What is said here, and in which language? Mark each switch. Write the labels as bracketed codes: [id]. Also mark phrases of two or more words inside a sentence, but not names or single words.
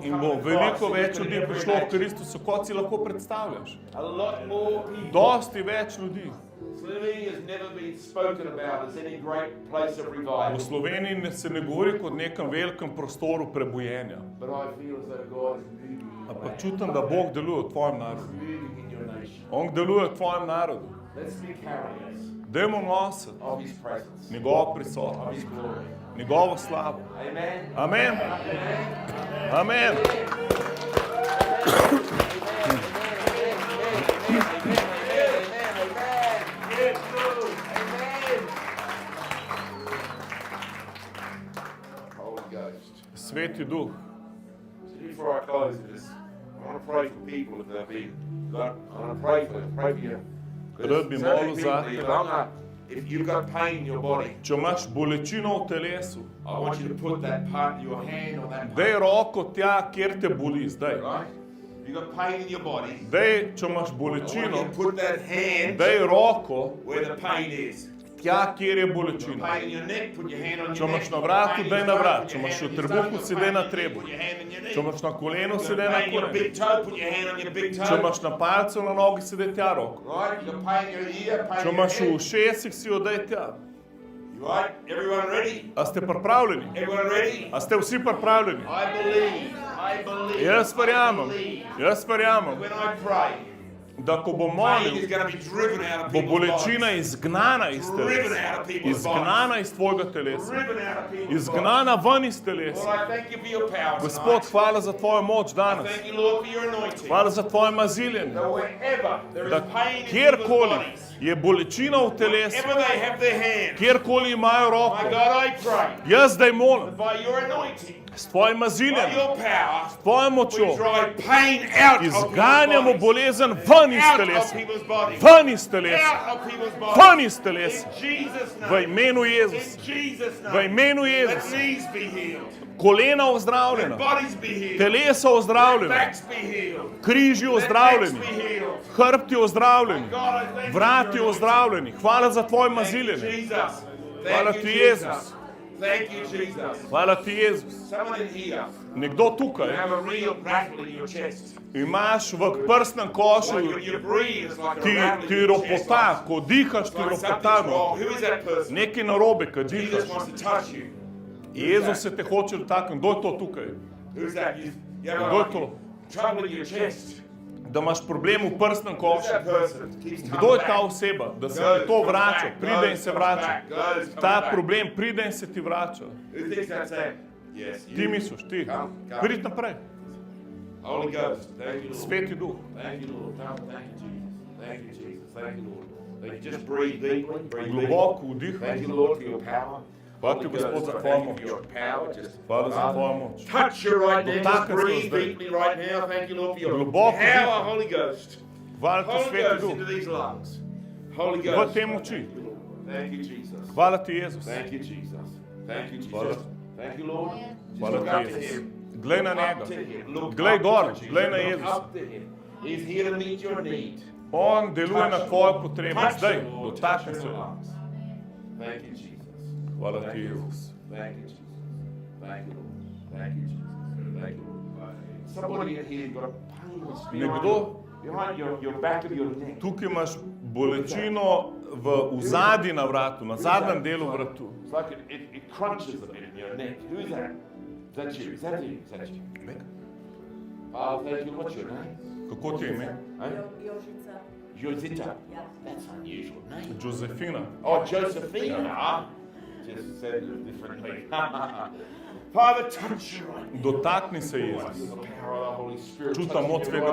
[en] In coming [sl] bo [en] to [sl] veliko [en] Christ [sl] več [en] than [sl] ljudi [en] you could [sl] prišlo v [en] ever imagine. [sl] Kristusu, kot si lahko predstavljaš. [en] A lot more people. [sl] Dosti več ljudi. [en] Slovenia has never been spoken about as any great place of revival. [sl] V Sloveniji se ne govori kot nekem velikem prostoru prebujenja. [en] But I feel as though God is moving in your [sl] Ampak [en] land. [sl] čutim, da Bog deluje v tvojem narodu. [en] Moving in your nation. [sl] On deluje v tvojem narodu. [en] Let's be carriers [sl] Dajmo nositi [en] of His presence, [sl] njegovo [en] of [sl] prisotnost, [en] His glory. [sl] njegovo slavo. [en] Amen. [sl] Amen. Amen. [en] Holy Ghost. [sl] Sveti duh. [en] So before I close this, I want to pray for people if they've been. I want to pray for you. [sl] Rad bi molil zate. [en] If you've got pain in your body, [sl] Če imaš bolečino v telesu, [en] I want you to put that part, your hand on that part. [sl] daj roko tja, kjer te boli zdaj. [en] Right? If you've got pain in your body, [sl] Daj, če imaš [en] I want [sl] bolečino, [en] you to put that hand [sl] daj roko [en] where the pain is. [sl] tja, kjer je [en] If you've got [sl] bolečina. [en] pain in your neck, put your hand on [sl] Če [en] your [sl] imaš [en] neck. [sl] na vratu, [en] Pain in [sl] daj [en] your [sl] na [en] throat, [sl] vrat. [en] put [sl] Če [en] your [sl] imaš [en] hand [sl] v [en] on your [sl] trebuhu, [en] stomach. [sl] si daj na [en] Pain in your [sl] trebuh. [en] Put your hand on your knee. [sl] Če imaš na kolenu, [en] If [sl] si [en] you've [sl] daj [en] got [sl] na [en] pain in your [sl] kolen. [en] big toe, put your hand on your big [sl] Če [en] toe. [sl] imaš na palcu, na nogi, si daj tja roko. [en] Right? You've got pain in your ear, pain [sl] Če [en] in your [sl] imaš v [en] head. [sl] ušesih, si jo daj tja. [en] You right? Everyone ready? [sl] A ste pripravljeni? [en] Everyone ready? [sl] A ste vsi pripravljeni? [en] I believe. I believe. [sl] Jaz verjamem, [en] I believe. [sl] jaz verjamem, [en] When I pray, [sl] da ko bom [en] pain is [sl] molil, [en] going to be driven out of [sl] bo [en] people's [sl] bolečina [en] bodies. [sl] izgnana iz [en] Driven [sl] telesa, [en] out of people's [sl] izgnana [en] bodies. [sl] iz tvojega telesa, [en] Driven out of people's [sl] izgnana ven iz [en] bodies. [sl] telesa. [en] Lord, I thank you for your power [sl] Gospod, [en] tonight. [sl] hvala za tvojo moč [en] I [sl] danes. [en] thank you, Lord, for your anointing. [sl] Hvala za tvoje maziljenje. [en] That wherever there [sl] Da [en] is pain in people's [sl] kjerkoli [en] bodies, [sl] je bolečina v telesu, [en] wherever they have their hand, [sl] kjerkoli imajo [en] my [sl] roko, [en] God, I pray [sl] jaz zdaj molim, [en] that by your anointing, [sl] s tvojim [en] by [sl] maziljenjem, [en] your power, [sl] s tvojo [en] we [sl] močjo, [en] drive pain out of [sl] izganjamo [en] people's bodies. [sl] bolezen ven iz [en] Out of [sl] telesa, [en] people's bodies. [sl] ven iz telesa, [en] Out of people's bodies. [sl] ven iz telesa, [en] In Jesus' [sl] v [en] name. [sl] imenu Jezus, [en] In Jesus' [sl] v [en] name. [sl] imenu [en] Let [sl] Jezus, [en] knees be healed. [sl] kolena [en] Let [sl] ozdravljena, [en] bodies be healed. [sl] telesa [en] Let [sl] ozdravljena, [en] backs be healed. [sl] križi [en] Let necks [sl] ozdravljeni, [en] be healed. [sl] hrbti ozdravljeni, [en] God, I thank you [sl] vrati [en] for your [sl] ozdravljeni. Hvala za tvoje [en] anointing. Thank you, [sl] maziljenje. [en] Jesus. [sl] Hvala [en] Thank [sl] ti, [en] you, [sl] Jezus. [en] Jesus. Thank you, Jesus. [sl] Hvala ti, Jezus. [en] Someone in here, [sl] Nekdo [en] you [sl] tukaj [en] have a real rattle in your chest. [sl] imaš v prsnem košu, [en] Like when you breathe, it's like a [sl] ti [en] rattle in your chest. [sl] ropota, ko dihaš, ti [en] Like [sl] ropota. [en] something's wrong. Who is that person? [sl] Nekaj narobe, ko [en] Jesus [sl] dihaš. [en] wants to touch you. [sl] Jezus se te hoče dotakniti. Kdo je to tukaj? [en] Who's that? You have [sl] Kdo je [en] a [sl] to? [en] trouble in your chest. [sl] Da imaš problem v prsnem [en] Who's [sl] košu. [en] that person? Keeps [sl] Kdo [en] coming [sl] je ta [en] back. [sl] oseba, da se ti to vrača, pride in se vrača. Ta problem pride in se ti vrača. [en] Who thinks that's that? Yes, [sl] Ti [en] you. [sl] misliš, ti. [en] Come. [sl] Prid naprej. [en] Holy Ghost. Thank you, Lord. [sl] Sveti duh. [en] Thank you, Lord. Thank you, Jesus. Thank you, Jesus. Thank you, Lord. Thank you. Just breathe deeply. Breathe deeply. [sl] Globoko vdih. [en] Thank you, Lord, for your power. [sl] Hvala ti, [en] Holy [sl] Gospod, [en] Ghost, [sl] za [en] I [sl] tvojo [en] thank you [sl] moč. [en] for your power. Just [sl] Hvala za tvojo moč. [en] touch you right now. Just [sl] Dotakaj se [en] breathe [sl] zdaj. [en] deeply right now. Thank you, Lord, for your [sl] Globoko [en] power, [sl] vdih. [en] Holy Ghost. [sl] Hvala ti, [en] Holy [sl] Sveti [en] Ghost [sl] duh. [en] into these lungs. Holy [sl] V [en] Ghost. [sl] te moči. [en] Thank you, Jesus. [sl] Hvala ti, Jezus. [en] Thank you, Jesus. Thank you, [sl] Hvala. [en] Jesus. Thank you, Lord. Just [sl] Hvala [en] look [sl] ti, [en] up to [sl] Jezus. [en] him. [sl] Glej na [en] Look [sl] njega. [en] up to him. Look [sl] Glej [en] up [sl] gor, [en] to Jesus. [sl] glej na [en] Look [sl] Jezus. [en] up to him. He's here to meet your need. [sl] On deluje na tvoje potrebe. [en] Touch [sl] Zdaj, [en] the Lord. [sl] dotakni [en] Touch [sl] se. [en] the lungs. Thank you, Jesus. [sl] Hvala [en] Thank [sl] ti, [en] you, [sl] Jezus. [en] Thank you, Jesus. Thank you, Lord. Thank you, Jesus. Thank you, Lord. Somebody in here got a pain Nekdo? behind your back of your neck. Tukaj imaš bolečino v zadnji na vratu, na zadnjem delu vratu. It's like it crunches a bit in your neck. Who is that? Is that you? Is that you? Is that you? Oh, thank you. What's your name? [sl] Kako ti je ime? [en] Huh? Josita. That's an unusual name. Josefina. Oh, Josephina. Just said it differently. Father, touch you right now. [sl] Dotakni se, [en] I [sl] Jezus. [en] feel the power of the Holy Spirit. [sl] Čutam [en] touching [sl] moč [en] you [sl] tvega